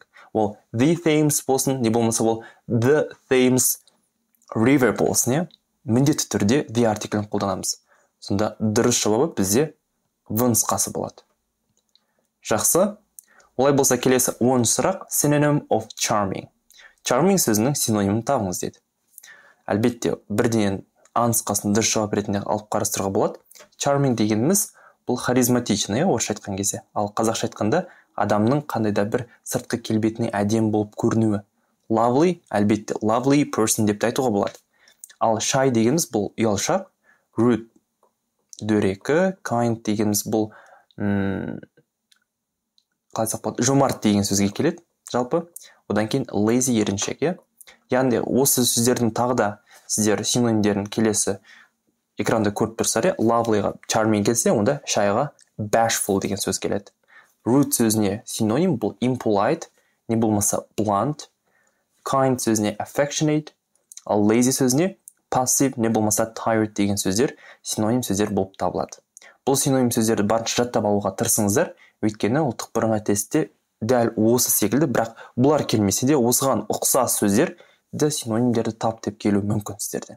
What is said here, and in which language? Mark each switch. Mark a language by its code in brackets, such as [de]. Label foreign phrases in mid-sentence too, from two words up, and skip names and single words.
[kk] Ол the Thames болсын, не болмаса ол the Thames River болсын, міндетті түрде the артиклін қолданамыз. Сонда дұрыс жауабы бізде в нұсқасы болады. Жақсы. Олай болса келесі 10-шы сұрақ. [en] Synonym of charming. [kk] Charming сөзінің синонимін табыңыз деді. Әлбетте, бірден А нұсқасын дұрыс жауап ретінде алып қарастыруға болады. Charming дегеніміз бұл харизматичный, орысша айтқан кезде. Ал қазақша айтқанда адамның қандай да бір сыртқы келбетіне әдемі болып көрінуі. Lovely, әлбетте, [en] lovely person [kk] деп айтуға болады. Ал shy дегеніміз бұл ұялшақ, rude, дөрекі, kind дегеніміз бұл жомарт деген сөзге келеді. Жалпы, одан кейін lazy еріншек, Яғни осы сөздердің тағы да сіздер синонимдерін келесі экранда көріп тұрсыздар, lovelyға charming келсе, онда shyға bashful деген сөз келеді. Rude сөзіне синоним бұл impolite, не болмаса blunt, kind сөзіне affectionate, ал lazy сөзіне passive, не болмаса tired деген сөздер синоним сөздер болып табылады. Бұл синоним сөздерді барынша жаттап алуға тырысыңыздар, өйткені ұлттық бірыңғай тестте дәл осы секілді, бірақ бұлар келмесе де осыған ұқсас сөздер де синонимдерді тап деп келу мүмкін сіздерден.